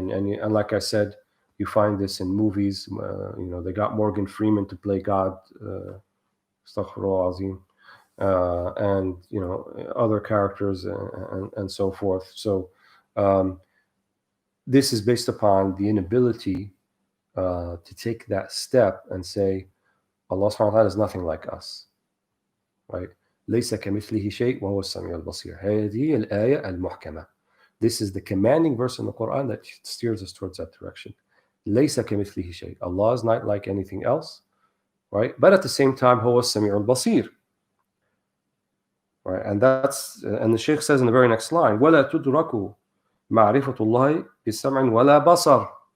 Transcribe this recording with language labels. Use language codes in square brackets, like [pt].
[en] And like I said, you find this in movies. They got Morgan Freeman to play God, Astaghfirullah Azim, and other characters and so forth. So this is based upon the inability to take that step and say Allah subhanahu wa ta'ala is nothing like us, right? [ar] ليس كمثله شيء وهو السميع البصير. هذه الآية المحكمة. [en] This is the commanding verse in the Quran that steers us towards that direction. ليس كمثله شيء. Allah is not like anything else, right? But at the same time, [ar] هو السميع البصير. [en] Right? And the Shaykh says in the very next line, [ar] وَلَا تُدْرَكُ مَعْرِفَةُ اللَّهِ بِسَمْعٍ وَلَا بَصَرٍ.